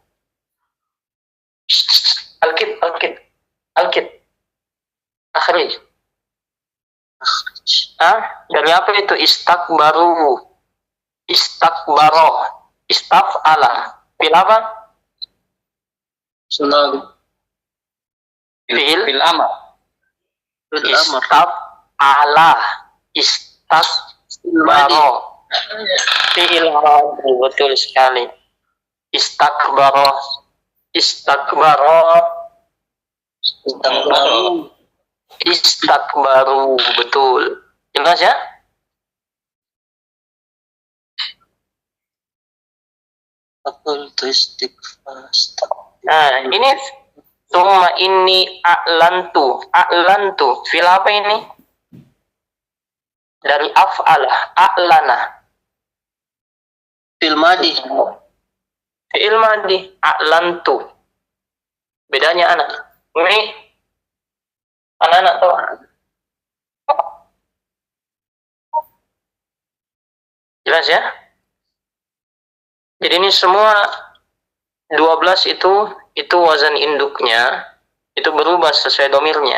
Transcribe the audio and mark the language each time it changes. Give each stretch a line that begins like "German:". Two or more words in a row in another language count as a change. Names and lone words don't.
Arabic: Alkit. Akhrij.
Indonesian: Dari apa itu
Arabic: استكبر استفعل.
Indonesian: Fil apa? Sunnah. Fil amar.
Arabic: استفعل استكبر. فعل أمر,
Indonesian: betul sekali.
Arabic: استكبر استكبروا,
Indonesian: betul. Jelas ya?
Arabic: فقلت استغفر.
Indonesian: Nah, ini summa ini a'lantu. Fil apa ini? Dari
Arabic: أفعل أعلن. فعل ماض. فعل ماض أعلنت.
Indonesian: Bedanya anak. Ini anak-anak tahu. Jelas ya? Jadi ini semua 12 itu wazan induknya, itu berubah sesuai domirnya.